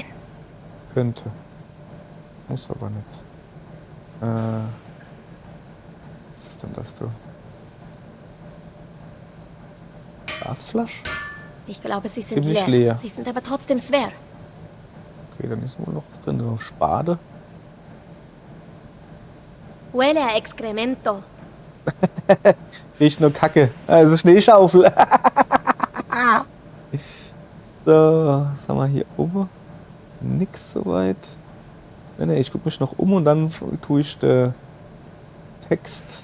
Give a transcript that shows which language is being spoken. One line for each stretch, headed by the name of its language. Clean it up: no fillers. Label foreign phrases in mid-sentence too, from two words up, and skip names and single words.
German: könnte. Muss aber nicht. Was ist denn das, du? Glasflasch? Ich glaube, sie sind Ziemlich leer. leer. Sie sind aber trotzdem schwer. Okay, dann ist wohl noch was drin. So Spade.
Spanish: Huele a excremento.
German: Riecht nur Kacke. Also Schneeschaufel. So, was haben wir hier oben? Nix soweit. Ne, ich gucke mich noch um und dann tue ich den Text.